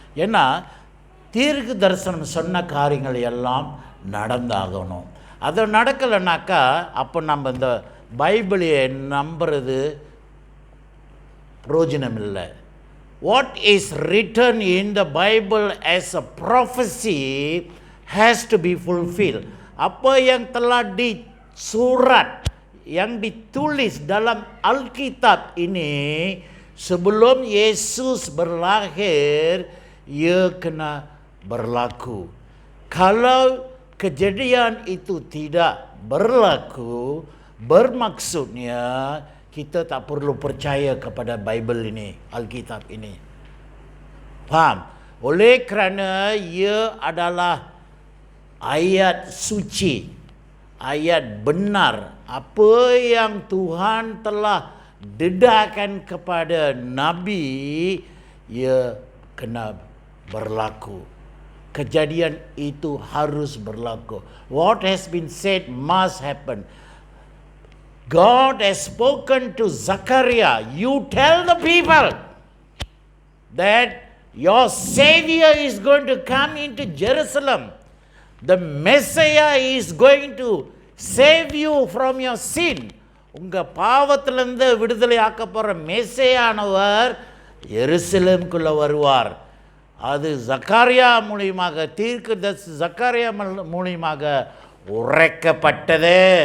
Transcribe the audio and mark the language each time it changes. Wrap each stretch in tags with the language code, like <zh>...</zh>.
<ta>ஏன்னா தீர்க்க தரிசனம் சொன்ன காரியங்கள் எல்லாம் நடந்தாகணும். அது நடக்கலைனாக்கா அப்போ நம்ம இந்த பைபிளை நம்புறது பிரயோஜனம் இல்லை.</ta> <en>What is written in the Bible as a prophecy has to be fulfilled.</en> <ms>Apa yang telah disurat, yang ditulis dalam Alkitab ini sebelum Yesus berlahir, ia kena berlaku. Kalau kejadian itu tidak berlaku, bermaksudnya kita tak perlu percaya kepada Bible ini, Alkitab ini. Faham? Oleh kerana ia adalah ayat suci, ayat benar. Apa yang Tuhan telah dedahkan kepada Nabi, ia kena berlaku. Kejadian itu harus berlaku.</ms> <en>What has been said must happen. God has spoken to Zachariah, you tell the people that your Savior is going to come into Jerusalem. The Messiah is going to save you from your sin.</en> <ta>உங்கள் பாவத்திலிருந்து விடுதலை ஆக்க போகிற மேசையானவர் எருசலேமுக்குள்ளே வருவார். அது ஜக்கரியா மூலியமாக, தீர்க்கதரிசி ஜக்கரியா மூலியமாக உரைக்கப்பட்டது.</ta>